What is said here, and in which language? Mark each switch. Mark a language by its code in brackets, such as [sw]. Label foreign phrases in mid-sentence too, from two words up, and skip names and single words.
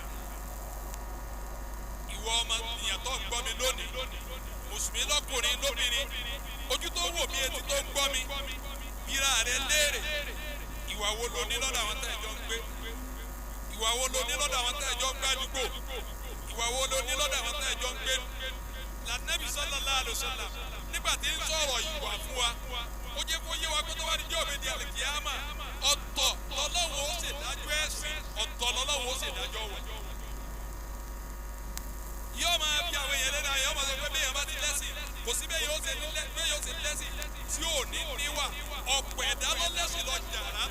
[yo] Ìwọ ọmọnìyàn tó ń gbọ́ mi lónìí mùsùlùmí lọ́kùnrin lóbìnrin ojú tó wò mí etí tó ń gbọ́ mi bíra rẹ léèrè ìwà wo lo ní lọ́dọ̀ àwọn tẹ́ ẹ jọ ń gbé ìwà wo lo ní lọ́dọ̀ àwọn tẹ́ ẹ jọ ń gbé àdúgbò ìwà wo lo ní lọ́dọ̀ àwọn tẹ́ ẹ jọ ń gbé lànàbí [ar] صلى الله عليه وسلم [yo] nígbà tí ń sọ̀rọ̀ ìwà fún wa ó jẹ́ kó yé wa pé tó bá ní jọ́ òbí àlìkìyámà ọ̀tọ̀ lọ́lọ́wọ́ ó ṣèdájọ́ ẹ̀sìn ọ̀tọ̀ lọ́lọ́wọ́ ó ṣèdájọ́ wọ̀ yóò máa fi àwọn èèyàn lẹ́nu àyàn máa sọ pé bẹ́ẹ̀ yẹn bá ti lẹ́sìn kò sí bẹ́ẹ̀ yóò ṣe lẹ́sìn tí ò ní níwà ọ̀pọ̀ ẹ̀dá ló lẹ́sìn lọ́jà